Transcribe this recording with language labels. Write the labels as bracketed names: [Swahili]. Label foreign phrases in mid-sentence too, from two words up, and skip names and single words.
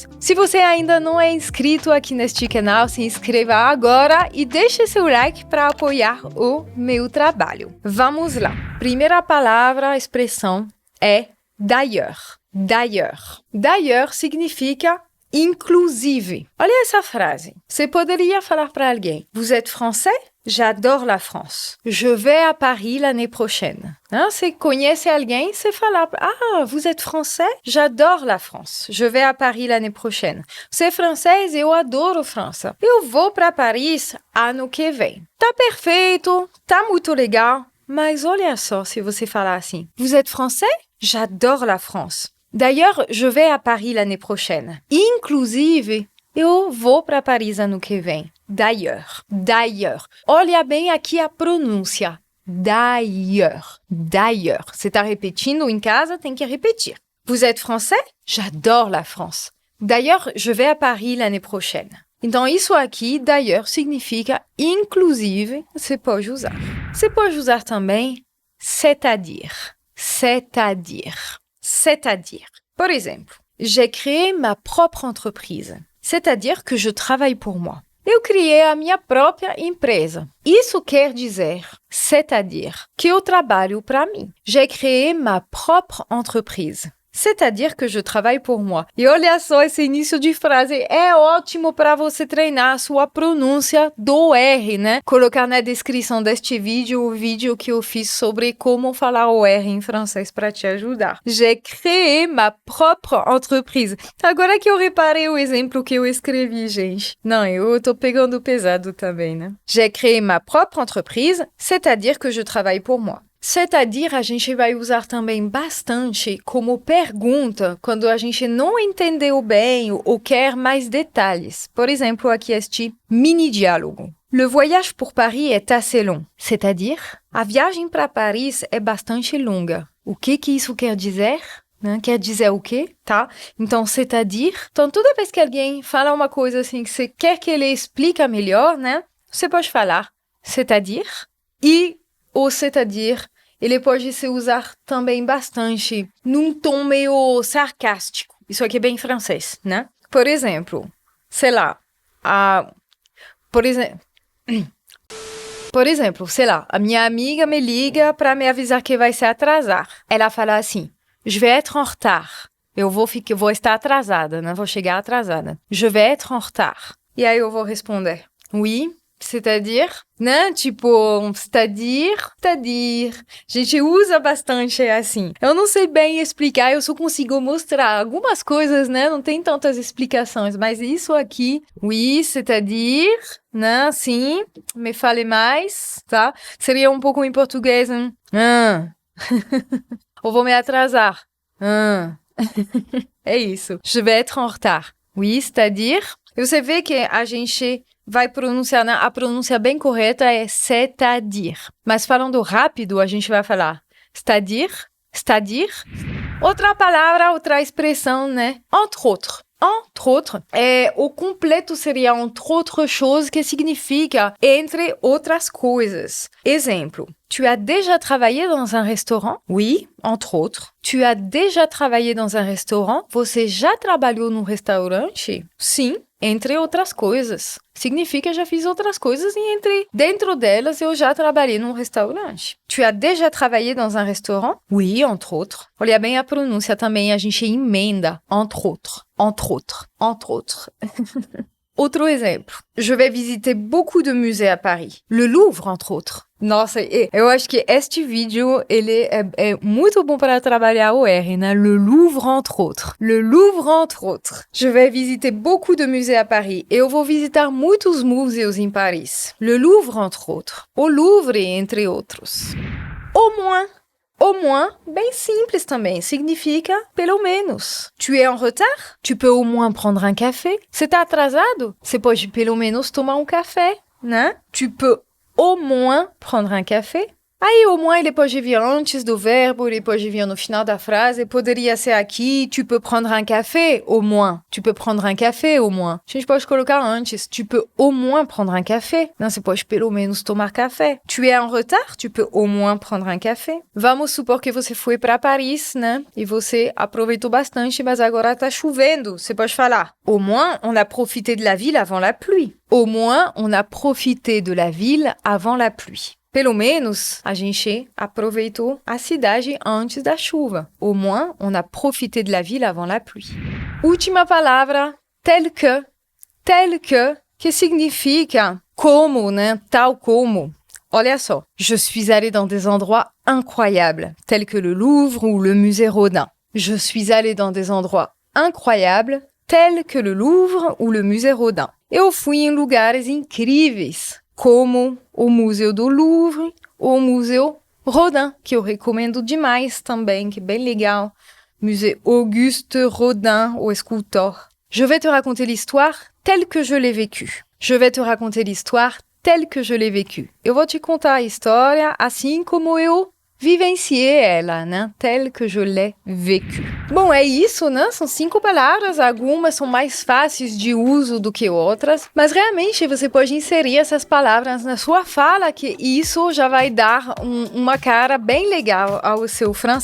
[Portuguese] Se você ainda não é inscrito aqui neste canal, se inscreva agora e deixe seu like para apoiar o meu trabalho. Vamos lá. Primeira palavra, expressão é d'ailleurs. [French] D'ailleurs. D'ailleurs [Portuguese] significa inclusive. Olha essa frase. Você poderia falar para alguém: [French] Vous êtes français? J'adore la France. Je vais à Paris l'année prochaine. [Portuguese] Você conhece alguém, você fala: [French] Ah, vous êtes français? J'adore la France. Je vais à Paris l'année prochaine. [Portuguese] Você é francês? Eu adoro França. Eu vou para Paris ano que vem. Tá perfeito, tá muito legal, mas olha só se você falar assim: [French] Vous êtes français? J'adore la France. D'ailleurs, je vais à Paris l'année prochaine. [Portuguese] Inclusive, eu vou para Paris ano que vem. [French] D'ailleurs. D'ailleurs. [Portuguese] Olha bem aqui a pronúncia. [French] D'ailleurs. D'ailleurs. [Portuguese] Você está repetindo em casa, tem que repetir. [French] Vous êtes français? J'adore la France. D'ailleurs, je vais à Paris l'année prochaine. [Portuguese] Então, isso aqui, d'ailleurs, significa inclusive, você pode usar. Você pode usar também c'est-à-dire. [French] C'est-à-dire. C'est-à-dire, par exemple, j'ai créé ma propre entreprise. C'est-à-dire que je travaille pour moi. [Portuguese] Eu criei a minha própria empresa. Isso quer dizer, [French] c'est-à-dire, [Portuguese] que eu trabalho para mim. [French] J'ai créé ma propre entreprise. C'est-à-dire que je travaille pour moi. [Portuguese] E olha só, esse início de frase é ótimo para você treinar a sua pronúncia do R, Colocar na descrição deste vídeo o vídeo que eu fiz sobre como falar o R em francês para te ajudar. [French] J'ai créé ma propre entreprise. [Portuguese] Agora que eu reparei o exemplo que eu escrevi, gente. Não, eu tô pegando pesado também, [French] J'ai créé ma propre entreprise, c'est-à-dire que je travaille pour moi. C'est-à-dire, [Portuguese] a gente vai usar também bastante como pergunta quando a gente não entendeu bem ou quer mais detalhes. Por exemplo, aqui este mini-diálogo. [French] Le voyage pour Paris est assez long. C'est-à-dire, [Portuguese] a viagem para Paris é bastante longa. O que isso quer dizer? Quer dizer o quê, tá? Então, [French] c'est-à-dire. [Portuguese] Então, toda vez que alguém fala uma coisa assim que você quer que ele explique melhor, você pode falar c'est-à-dire. E o c'est-à-dire, ele pode se usar também bastante num tom meio sarcástico. Isso aqui é bem francês, Por exemplo, sei lá, por exemplo, sei lá, a minha amiga me liga para me avisar que vai se atrasar. Ela fala assim: [French] Je vais être en retard. [Portuguese] Eu vou estar atrasada, Vou chegar atrasada. [French] Je vais être en retard. [Portuguese] E aí eu vou responder: [French] Oui. C'est-à-dire, Tipo, c'est-à-dire. [Portuguese] A gente usa bastante assim. Eu não sei bem explicar, eu só consigo mostrar algumas coisas, Não tem tantas explicações, mas isso aqui, [French] oui, c'est-à-dire, [Portuguese] Sim, me fale mais, tá? Seria um pouco em português, Ou vou me atrasar. É isso. [French] Je vais être en retard. Oui, c'est-à-dire. [Portuguese] E você vê que a gente vai pronunciar, a pronúncia bem correta é c'est-à-dire. Mas falando rápido, a gente vai falar [French] c'est-à-dire, c'est-à-dire. [Portuguese] Outra palavra, outra expressão, [French] Entre autres. Entre autres, [Portuguese] o completo seria [French] entre autres choses, [Portuguese] que significa entre outras coisas. Exemplo. [French] Tu as déjà travaillé dans un restaurant? Oui, entre autres. Tu as déjà travaillé dans un restaurant? [Portuguese] Você já trabalhou num restaurante? Sim, entre outras coisas. Significa já fiz outras coisas e dentro delas eu já trabalhei num restaurante. [French] Tu as déjà travaillé dans un restaurant? Oui, entre autres. [Portuguese] Olha bem a pronúncia também, a gente emenda [French] entre autres, entre autres, entre autres. [Portuguese] Outro exemplo. [French] Je vais visiter beaucoup de musées à Paris. Le Louvre, entre autres. [Portuguese] Nossa, eu acho que este vídeo, ele é muito bom para trabalhar o R, né? [French] Le Louvre, entre autres. Le Louvre, entre autres. Je vais visiter beaucoup de musées à Paris. [Portuguese] Eu vou visitar muitos museus em Paris. [French] Le Louvre, entre autres. [Portuguese] O Louvre, entre outros. [French] Au moins. Au moins, [Portuguese] bem simples também, significa pelo menos. [French] Tu es en retard? Tu peux au moins prendre un café? [Portuguese] Você tá atrasado? Você pode pelo menos tomar um café, né? [French] Tu peux au moins prendre un café? Aí, au moins, [Portuguese] ele pode vir antes do verbo, ele pode vir no final da frase, poderia ser aqui, [French] tu peux prendre un café, au moins. Tu peux prendre un café, au moins. [Portuguese] A gente pode colocar antes, [French] tu peux au moins prendre un café. [Portuguese] Não, você pode pelo menos tomar café. [French] Tu es en retard, tu peux au moins prendre un café. [Portuguese] Vamos supor que você foi para Paris, né? E você aproveitou bastante, mas agora tá chovendo. Você pode falar, [French] au moins, on a profité de la ville avant la pluie. Au moins, on a profité de la ville avant la pluie. [Portuguese] Pelo menos, a gente aproveitou a cidade antes da chuva. [French] Au moins, on a profité de la ville avant la pluie. [Portuguese] Última palavra, [French] tel que [Portuguese] significa como, né? Tal como. Olha só. [French] Je suis allée dans des endroits incroyables, tels que le Louvre ou le musée Rodin. Je suis allée dans des endroits incroyables, tels que le Louvre ou le musée Rodin. [Portuguese] Eu fui em lugares incríveis, como o Museu do Louvre ou o Museu Rodin, que eu recomendo demais também, que é bem legal. Musée Auguste Rodin, o escultor. [French] Je vais te raconter l'histoire telle que je l'ai vécue. Je vais te raconter l'histoire telle que je l'ai vécue. [Portuguese] Eu vou te contar a história assim como eu vivenciei ela, né? [French] Tel que je l'ai vécu. [Portuguese] Bom, é isso, né? São 5 palavras, algumas são mais fáceis de uso do que outras, mas realmente você pode inserir essas palavras na sua fala, que isso já vai dar uma cara bem legal ao seu francês.